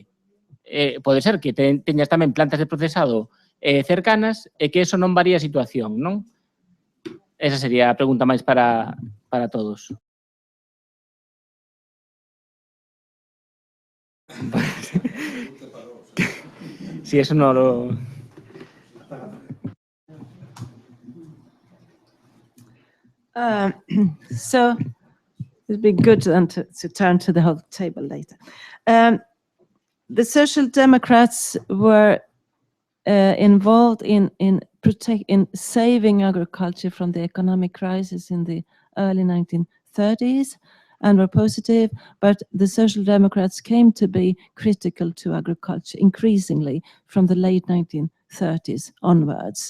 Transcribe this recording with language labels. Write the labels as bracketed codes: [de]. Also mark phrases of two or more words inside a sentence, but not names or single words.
[gl] Pode ser que teñas tamén plantas de procesado cercanas e que eso non varía a situación, non? Esa sería a pregunta máis para todos. Si, eso non lo... [en] So it'd be good then to turn to the whole table later. The Social Democrats were involved in saving agriculture from the economic crisis in the early 1930s and were positive, but the Social Democrats came to be critical to agriculture increasingly from the late 1930s onwards.